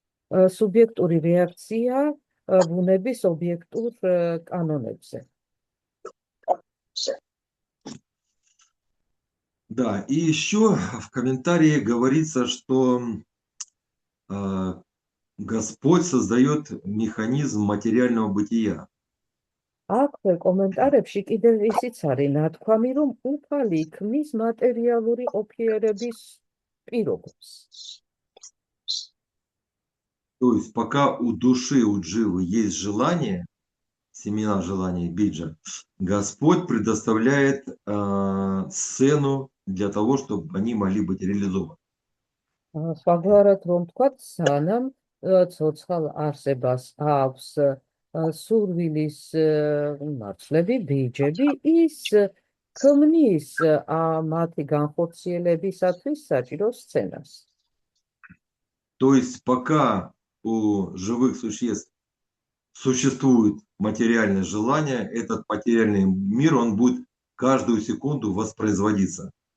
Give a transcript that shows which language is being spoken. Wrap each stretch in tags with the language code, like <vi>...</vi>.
<ka>Субъектური реакция ბუნების ობიექტურ კანონებზე.</ka> <ru>Да, и еще в комментарии говорится, что Господь создает механизм материального бытия.</ru> <ka>აქვე კომენტარებში კიდევ ისიც არის ნათქვამი, რომ უფალი ქმნის მატერიალური ყოფიერების პირობებს.</ka> <ru>То есть пока у души, у дживы есть желание, семена желания биджа, Господь предоставляет сцену для того, чтобы они могли быть реализованы.</ru> <ka>სხვაგვარად რომ ვთქვათ, სანამ ცოცხალ არსებას აქვს სურვილის მარცვლები, ბიჯები, ის ქმნის მათი განხორციელებისათვის საჭირო სცენას.</ka> <ru>То есть пока у живых существ существует материальное желание, этот материальный мир, он будет каждую секунду воспроизводиться.</ru>